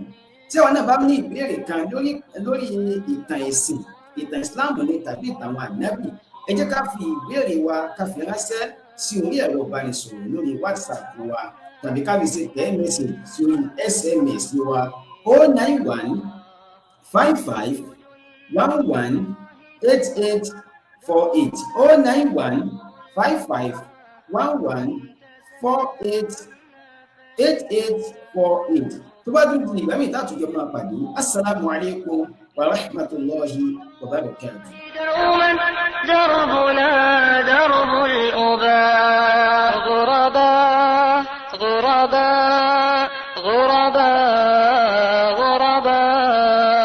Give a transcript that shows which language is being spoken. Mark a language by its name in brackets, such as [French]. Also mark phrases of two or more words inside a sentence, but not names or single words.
[Yoruba] Tí àwọn náà bá ní ìbéèrè kan lórí ìtàn ẹ̀sìn, ìtàn Ìsìláàmù ni tàbí ìtàn àwọn ànábì, ẹ jẹ́ ká fi ìbéèrè wa ká fi ránṣẹ́ sí orí ẹ̀rọ ìbánisọ̀rọ̀ lórí WhatsApp wa tàbí ká fi ṣe [English] text message [Yoruba] sí orí SMS wa 091 55 11 8848 091 55 11 8848. tó bá dùn ní ìgbà míì tá àtúnjọ máa pàdé [Arabic] السلام عليكم ورحمة الله وبركاته. دربنا درب الأباء غرباء غرباء غرباء غرباء